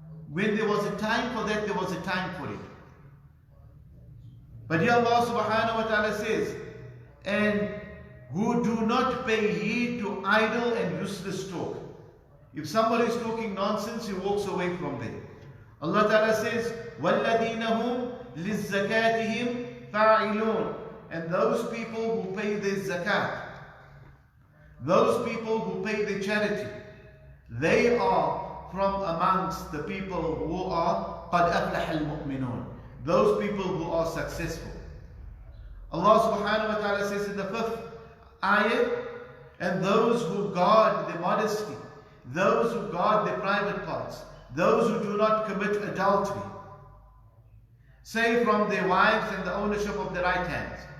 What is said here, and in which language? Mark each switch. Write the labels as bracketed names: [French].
[English] When there was a time for that, there was a time for it. But here Allah Subhanahu wa Ta'ala says, and who do not pay heed to idle and useless talk. If somebody is talking nonsense, he walks away from them. Allah Ta'ala says, [Arabic] وَالَّذِينَ هُمْ لِلزَّكَاتِهِمْ فَاعِلُونَ. [English] And those people who pay their zakat, those people who pay their charity, they are from amongst the people who are [Arabic] قَدْ أَفْلَحَ الْمُؤْمِنُونَ. [English] Those people who are successful. Allah Subhanahu wa Ta'ala says in the 5th ayah, and those who guard their modesty, those who guard their private parts, those who do not commit adultery, save from their wives and the ownership of the right hand.